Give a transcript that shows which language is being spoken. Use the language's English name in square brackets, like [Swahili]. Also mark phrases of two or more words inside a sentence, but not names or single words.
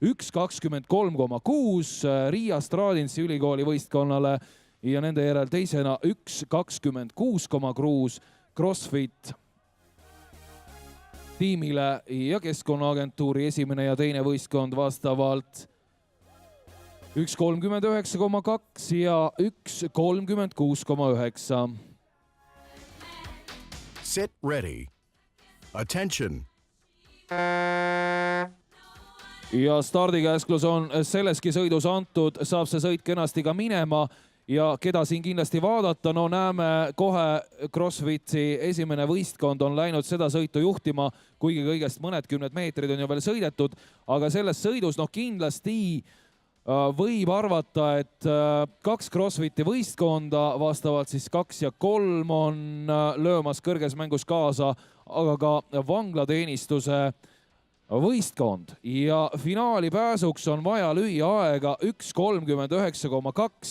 [Estonian] 1.23,6 Riia Stradinsi ülikooli võistkonnale ja nende järel teisena 1.26,6 CrossFit tiimile ja Keskkonnaagentuuri esimene ja teine võistkond vastavalt 1.39,2 ja 1.36,9. [English] Sit ready. Attention. [Estonian] Ja stardikäsklus on selleski sõidus antud, saab see sõit kenasti ka minema. Ja keda siin kindlasti vaadata, no näeme kohe CrossFiti esimene võistkond on läinud seda sõitu juhtima, kuigi kõigest mõned kümned meetrid on ju veel sõidetud, aga selles sõidus kindlasti võib arvata, et kaks CrossFiti võistkonda, vastavalt siis 2 ja 3 on löömas kõrges mängus kaasa, aga ka vanglateenistuse võistkond ja finaali pääsuks on vaja lüüa aega 1.39,2.